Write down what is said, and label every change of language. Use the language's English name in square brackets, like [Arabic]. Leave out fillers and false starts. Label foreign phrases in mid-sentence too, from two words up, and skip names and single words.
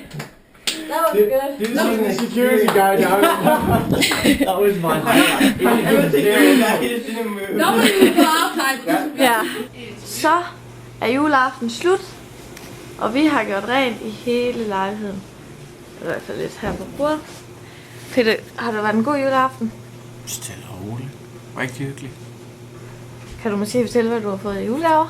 [English] That was good. This is the security guard now. That was my highlight. It was scary that he just didn't move. Nobody go outside. [Danish] Ja. Så er juleaften slut, og vi har gjort rent i hele lejligheden. I hvert fald lidt her på bordet. Peter, har det været en god juleaften? Stille og roligt. Rigtig hyggeligt. Kan du måske fortælle, hvad du har fået i julegaver?